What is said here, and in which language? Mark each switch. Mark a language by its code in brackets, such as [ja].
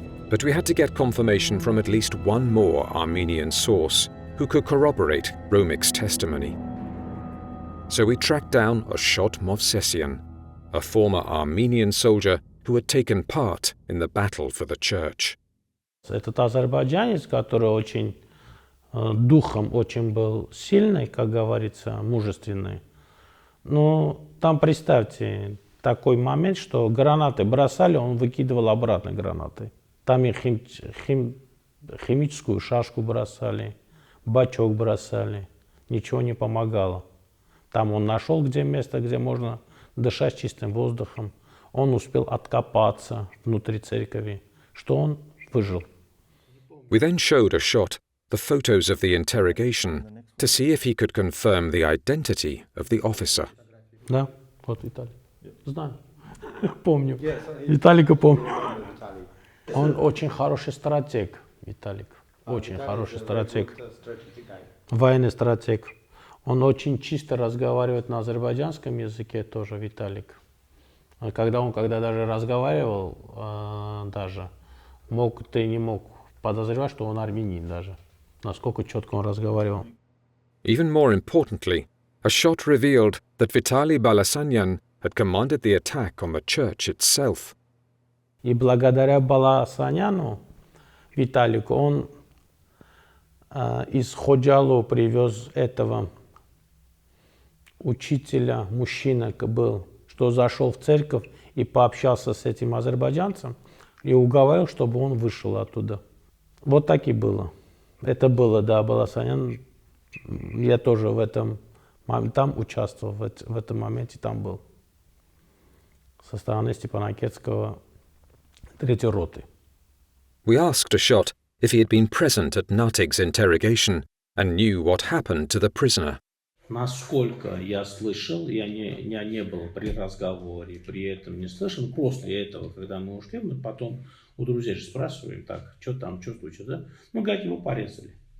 [en] But we had to get confirmation from at least one more Armenian source who could corroborate Romik's testimony. So we tracked down Ashot Movsesian, a former Armenian soldier who had taken part in the battle for the church. [ru] Этот азербайджанец, который очень духом очень был сильный, как говорится, мужественный. Но там представьте такой момент, что гранаты бросали, он выкидывал обратно гранаты. Там и химическую шашку бросали, бачок бросали, ничего не помогало. Там он нашел где место, где можно дышать чистым воздухом. Он успел откопаться внутри церкви, что он выжил. [en] We then showed Ashot the photos of the interrogation to see if he could confirm the identity of the officer. [ru] Да, вот Виталий. Знаю, помню. Виталика помню. Он очень хороший стратег, Виталик. Очень хороший стратег. Военный стратег. Он очень чисто разговаривает на азербайджанском языке тоже, Виталик. Когда даже разговаривал, ты не мог подозревать, что он армянин даже. Насколько четко он разговаривал. [en] Even more importantly, Ashot revealed that Vitaly Balasanyan had commanded the attack on the church itself. [ru] И благодаря Баласаняну, Виталику, он из Ходжалу привез этого учителя, мужчина был, что зашел в церковь и пообщался с этим азербайджанцем и уговорил, чтобы он вышел оттуда. Вот так и было. Это было, да, Баласанян. Я тоже в этом там участвовал, в этом моменте там был. Со стороны Степанакертского 3-й роты. [en] We asked Ashot if he had been present at Natig's interrogation and knew what happened to the prisoner. [ru] Насколько я слышал, я не был при разговоре, при этом не слышал. После этого, когда мы ушли, мы потом у друзей же спрашиваем, так, что там, что случилось, да? Ну, говорят, его порезали.